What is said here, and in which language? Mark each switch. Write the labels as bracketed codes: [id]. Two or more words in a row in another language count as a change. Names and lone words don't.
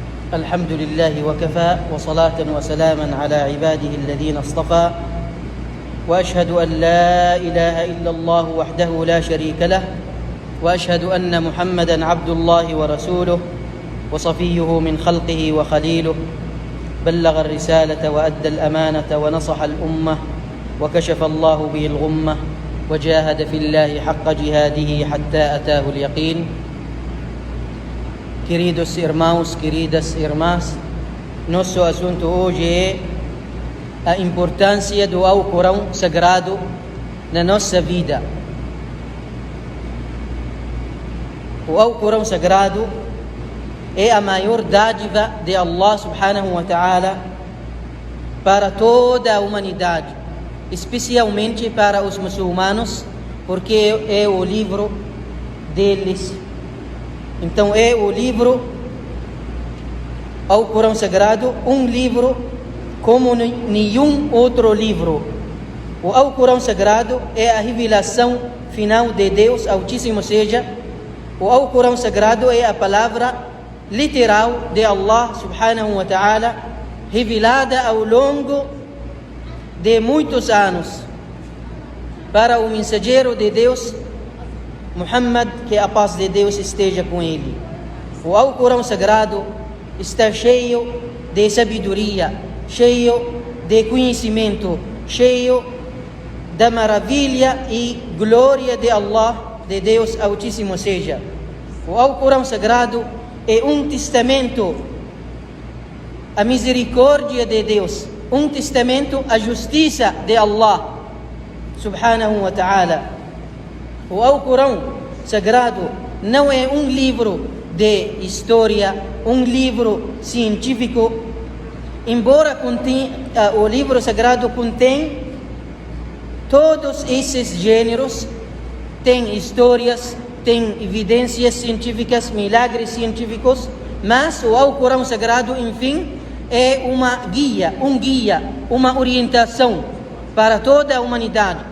[ar] الحمد لله وكفى وصلاة وسلاما على عباده الذين اصطفى وأشهد أن لا إله إلا الله وحده لا شريك له وأشهد أن محمدا عبد الله ورسوله وصفيه من خلقه وخليله بلغ الرسالة وأدى الأمانة ونصح الأمة وكشف الله به الغمة وجاهد في الله حق جهاده حتى أتاه اليقين. [pt] Queridos irmãos, queridas irmãs, nosso assunto hoje é a importância do Alcorão Sagrado na nossa vida. O Alcorão Sagrado é a maior dádiva de [ar] الله سبحانه وتعالى [pt] para toda a humanidade, especialmente para os muçulmanos, porque é o livro deles. Então é o livro, Alcorão Sagrado, um livro como nenhum outro livro. O Alcorão Sagrado é a revelação final de Deus Altíssimo, ou seja, o Alcorão Sagrado é a palavra literal de [ar] الله سبحانه وتعالى, [pt] revelada ao longo de muitos anos para o mensageiro de Deus Muhammad, que a paz de Deus esteja com ele. O Alcorão Sagrado está cheio de sabedoria, cheio de conhecimento, cheio da maravilha e glória de Allah, de Deus Altíssimo. Ou seja, o Alcorão Sagrado é um testamento à misericórdia de Deus, um testamento à justiça de [ar] الله سبحانه وتعالى. [pt] O Alcorão Sagrado não é um livro de história, um livro científico, embora o livro sagrado contém todos esses gêneros, tem histórias, tem evidências científicas, milagres científicos, mas o Alcorão Sagrado, enfim, é uma guia, uma orientação para toda a humanidade.